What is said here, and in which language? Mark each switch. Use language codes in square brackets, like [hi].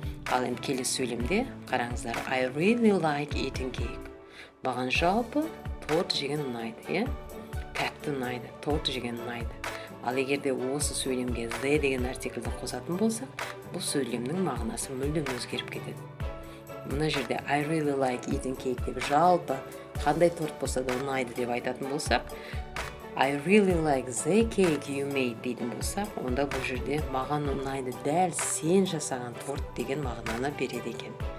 [kk] Ал енді келесі сөйлемде қараңыздар. [en] I really like eating cake. [kk] Маған жалпы торт жеген ұнайды, иә? Тәтті ұнайды, торт жеген ұнайды. Ал егерде осы сөйлемге the деген артиклді қосатын болсақ, бұл сөйлемнің мағынасы мүлдем өзгеріп кетеді. Мына жерде [en] I really like eating cake [kk] деп жалпы қандай торт болса да ұнайды деп айтатын болсақ, [en] I really like the cake you made [kk] дейтін болсақ, онда бұл жерде маған ұнайды дәл сен жасаған торт деген мағынаны береді екен.